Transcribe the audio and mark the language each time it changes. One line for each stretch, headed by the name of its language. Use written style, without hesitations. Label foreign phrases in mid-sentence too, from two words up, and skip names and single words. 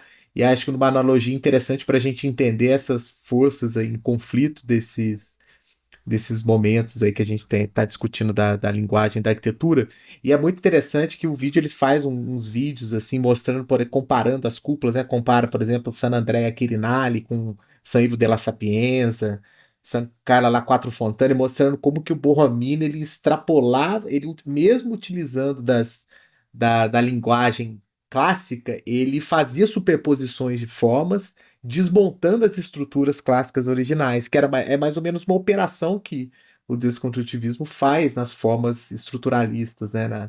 Portuguese: E acho que uma analogia interessante para a gente entender essas forças aí em conflito desses momentos aí que a gente tá discutindo da linguagem da arquitetura. E é muito interessante que o vídeo ele faz uns vídeos assim mostrando, comparando as cúpulas, né? Compara, por exemplo, San Andrea Quirinale com San Ivo della Sapienza, San Carla La Quattro Fontane, mostrando como que o Borromini ele extrapolava, ele mesmo utilizando da linguagem clássica, ele fazia superposições de formas, desmontando as estruturas clássicas originais, que é mais ou menos uma operação que o desconstrutivismo faz nas formas estruturalistas, né?